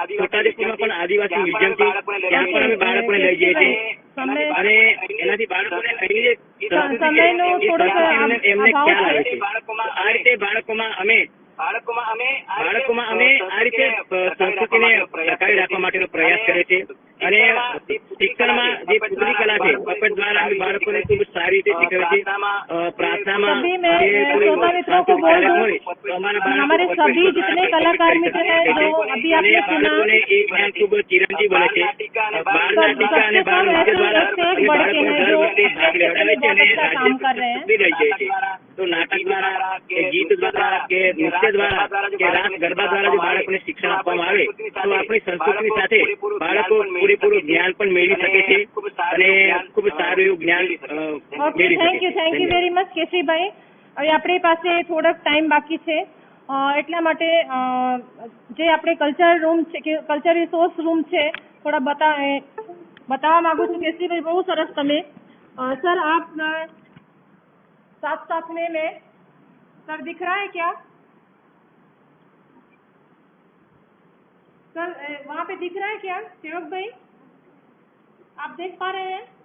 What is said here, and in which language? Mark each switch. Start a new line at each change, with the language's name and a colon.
Gujarati: છોટાઉદેપુરમાં પણ આદિવાસી મ્યુઝિયમ છે, ત્યાં પણ અમે બાળકોને લઈ જઈએ છીએ અને એનાથી બાળકોને અહીંની જે સંસ્કૃતિ છે એમને ખ્યાલ આવે છે. આ રીતે બાળકોમાં અમે આ રીતે સંસ્કૃતિને ટકાવી રાખવા માટેનો પ્રયાસ કરે છે. અને શિક્ષણમાં જે પુતળી કલા છે પપેટ દ્વારા અમે બાળકોને ખૂબ સારી રીતે શીખવે છે. પ્રાર્થનામાં
Hindi: हमारे सभी जितने कलाकार मित्र हैं जो अभी आपने सुना,
Gujarati: ખૂબ ચિરંજીવ બને છે. બાળ નાટિકા અને બાળ નૃત્ય દ્વારા
Hindi: काम कर रहे हैं.
Gujarati: લઈ જાય છે. તો નાટક દ્વારા કે ગીત દ્વારા કે નૃત્ય દ્વારા કે રાસ ગરબા દ્વારા જો બાળકોને શિક્ષણ આપવામાં આવે તો આપણી સંસ્કૃતિની સાથે બાળકો પૂરેપૂરું જ્ઞાન પણ મેળવી શકે છે અને ખૂબ સારું એવું જ્ઞાન મેળવી શકે છે. Thank you very much કેશરીભાઈ. હવે આપણી પાસે થોડોક ટાઈમ બાકી છે એટલા માટે જે આપણે કલ્ચર રૂમ છે કે કલ્ચર રિસોર્સ રૂમ છે થોડા बतावा मांगू છું કેશરીભાઈ.
Hindi: બહુ સરસ તમે सर आप साथ साथ में सर दिख रहा है क्या सर? वहाँ पे दिख रहा है क्या सेवक भाई? आप देख पा रहे हैं?